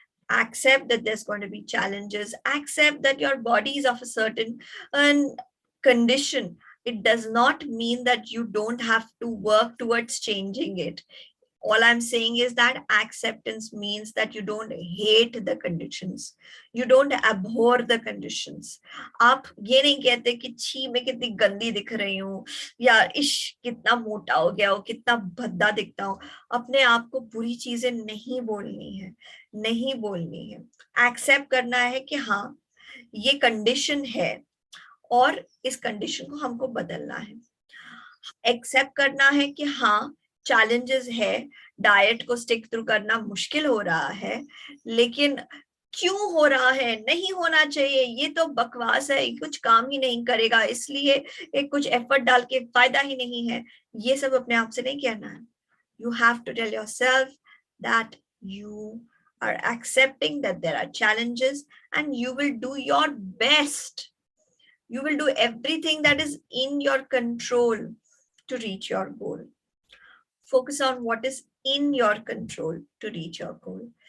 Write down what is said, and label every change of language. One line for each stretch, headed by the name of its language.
English: Accept that there's going to be challenges, accept that your body is of a certain condition. It does not mean that you don't have to work towards changing it. All I'm saying is that acceptance means that you don't hate the conditions, you don't abhor the conditions.
Hindi: आप ये नहीं कहते कि छी मैं कितनी गंदी दिख रही हूँ, या इश कितना मोटा हो गया हो, कितना भद्दा दिखता हूँ. अपने आप को बुरी चीजें नहीं बोलनी है, नहीं बोलनी है. एक्सेप्ट करना है कि हाँ ये कंडीशन है और इस कंडीशन को हमको बदलना है. एक्सेप्ट करना है कि हाँ चैलेंजेस है, डाइट को स्टिक थ्रू करना मुश्किल हो रहा है, लेकिन क्यों हो रहा है, नहीं होना चाहिए, ये तो बकवास है, कुछ काम ही नहीं करेगा, इसलिए एक कुछ एफर्ट डाल के फायदा ही नहीं है, ये सब अपने आप से नहीं कहना है.
English: You have to tell yourself that you are accepting that there are challenges and you will do your best. You will do everything that is in your control to reach your goal. Focus on what is in your control to reach your goal.